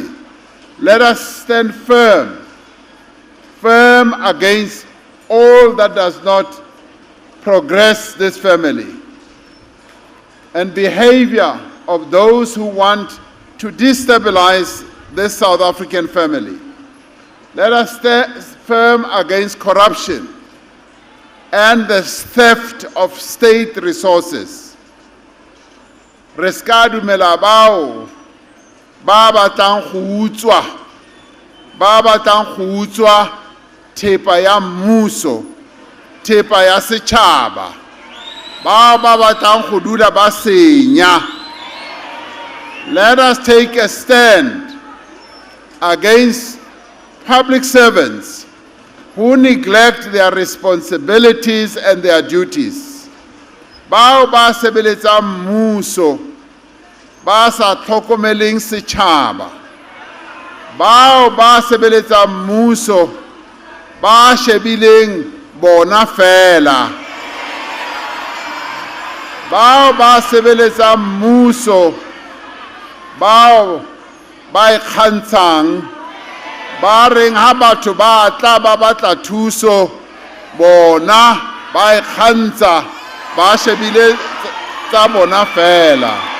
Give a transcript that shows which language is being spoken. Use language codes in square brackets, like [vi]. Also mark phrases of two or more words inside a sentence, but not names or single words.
[en] Let us stand firm against all that does not progress this family, and behavior of those who want to destabilize this South African family. Let us stand firm against corruption and the theft of state resources. [tn] Re ska dumela bao ba batlang go utswa thepa ya mmuso, thepa ya setšhaba, ba batlang go dula ba senya. [en] Let us take a stand against public servants who neglect their responsibilities and their duties. [st] Bao ba sebeletsang mmuso ba sa tlhokomeleng setšhaba, bao ba sebeletsang mmuso ba shebileng bona fela, bao ba sebeletsang mmuso bao ba ikgantshang ba reng ha batho ba tla ba batla thuso bona ba ikgantsha ba shebile tsa bona fela.